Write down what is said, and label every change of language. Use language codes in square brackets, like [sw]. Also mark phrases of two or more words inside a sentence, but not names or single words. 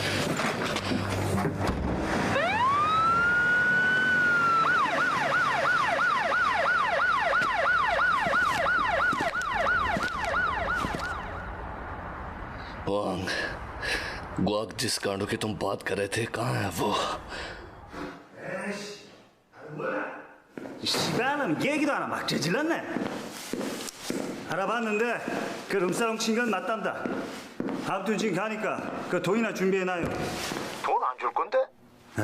[hi] वांग, ग्वाक जिस कांडों की तुम बात कर रहे थे, कहाँ है वो? [ko] 시발놈 얘기도 안 하고 막 저질렀네. 알아봤는데 그 룸사롱 친 건 맞단다. 아무튼 지금 가니까 그 돈이나 준비해놔요. 돈 안 줄 건데? 에?